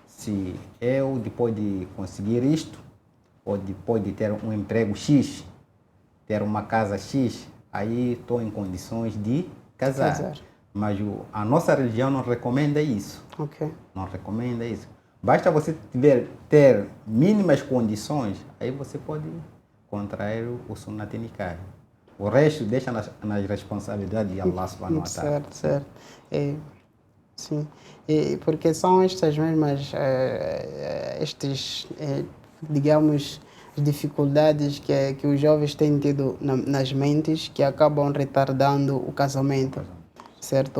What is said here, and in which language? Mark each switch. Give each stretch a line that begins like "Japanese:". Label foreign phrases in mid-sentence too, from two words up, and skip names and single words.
Portuguese: Se eu, depois de conseguir isto, ou depois de ter um emprego X, ter uma casa X, aí estou em condições de casar. Casar. Mas a nossa religião não recomenda isso. Ok. Não recomenda isso. Basta você ter mínimas condições, aí você pode contrair o
Arabic: سنة نكاح.
Portuguese: O resto deixa nas responsabilidades de Allah
Arabic: سبحانه وتعالى.
Portuguese: Certo, certo. Sim, porque são estas mesmas, digamos, dificuldades que os jovens têm tido nas mentes que acabam retardando o casamento, certo?